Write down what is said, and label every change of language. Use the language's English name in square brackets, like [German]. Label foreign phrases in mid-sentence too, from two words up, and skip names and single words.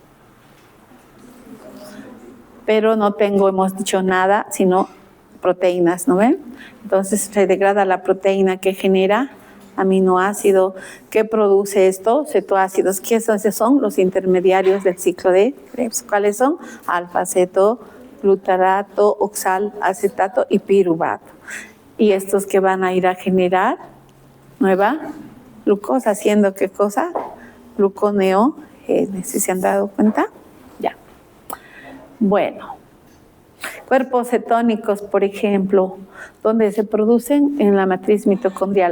[Spanish] Pero no tengo, hemos dicho nada, sino proteínas, ¿no ven? Entonces se degrada la proteína que genera aminoácido. ¿Qué produce esto? Cetoácidos. ¿Qué son? Los intermediarios del ciclo de Krebs. ¿Cuáles son? Alfa-aceto, glutarato, oxalacetato y piruvato. Y estos que van a ir a generar nueva glucosa, haciendo ¿qué cosa? Gluconeogénesis. ¿Se han dado cuenta? Ya. Bueno. Cuerpos cetónicos, por ejemplo, donde se producen en la matriz mitocondrial.